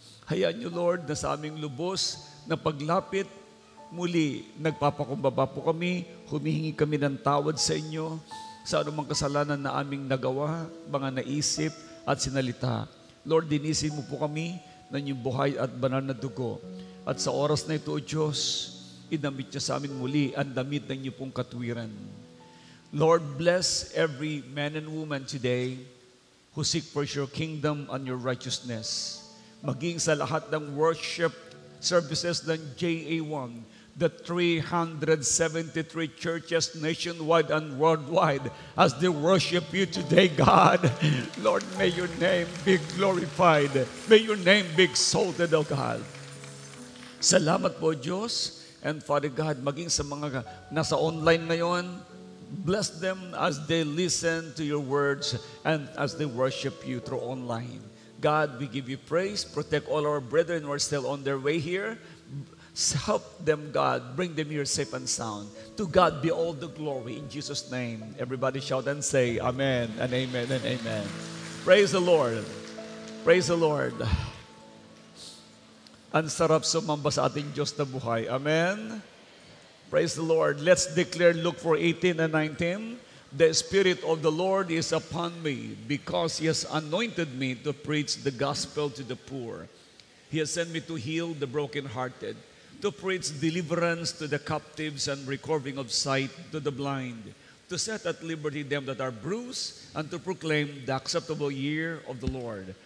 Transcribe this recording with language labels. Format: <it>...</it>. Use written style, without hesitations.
<tl>Hayaan niyo, Lord, na sa aming lubos na paglapit, muli nagpapakumbaba po kami, humihingi kami ng tawad sa inyo sa anumang kasalanan na aming nagawa, mga naisip at sinalita. Lord, dinisin mo po kami ng inyong buhay at banal na dugo. At sa oras na ito, O Diyos, idamit niyo sa amin muli ang damit ng inyong pong katwiran.</tl> <en>Lord, bless every man and woman today who seek for your kingdom and your righteousness.</en> <tl>Maging sa lahat ng</tl> <en>worship services ng JA1, the 373 churches nationwide and worldwide, as they worship you today, God. Lord, may your name be glorified. May your name be exalted, O God.</en> <tl>Salamat po, Diyos.</tl> <en>And Father God,</en> <tl>maging sa mga nasa online ngayon,</tl> <en>bless them as they listen to your words and as they worship you through online. God, we give you praise. Protect all our brethren who are still on their way here. Help them, God. Bring them here safe and sound. To God be all the glory in Jesus' name. Everybody shout and say amen and amen and amen. Praise the Lord. Praise the Lord.</en> <tl>Ang sarap sumamba sa ating Diyos na buhay.</tl> <en>Amen. Praise the Lord. Let's declare Luke 4:18 and 19. The Spirit of the Lord is upon me because He has anointed me to preach the gospel to the poor. He has sent me to heal the brokenhearted, to preach deliverance to the captives and recovering of sight to the blind, to set at liberty them that are bruised, and to proclaim the acceptable year of the Lord.</en>